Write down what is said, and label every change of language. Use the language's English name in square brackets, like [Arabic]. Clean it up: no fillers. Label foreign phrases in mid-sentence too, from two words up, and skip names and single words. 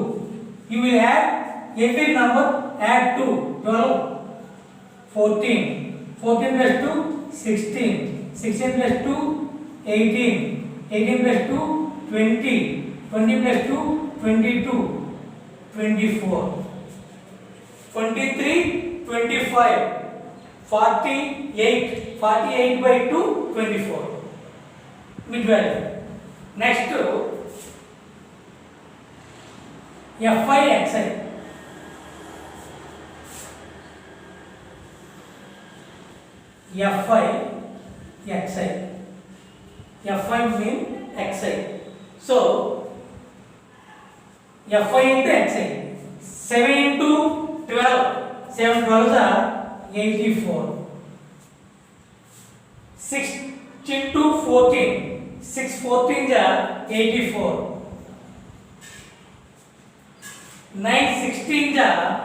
[English] You will add every number, add 2 12 14 14 plus 2 16 16 plus 2 18 18 plus 2 20 20 plus 2 22 24 23 25 48 48 by 2 24 mid value. Next Fi xi Fi xi Fi mean xi. So Fi into xi 7 into 12 7 12s are 84 6 into 14 6 14s are 84 9 16s are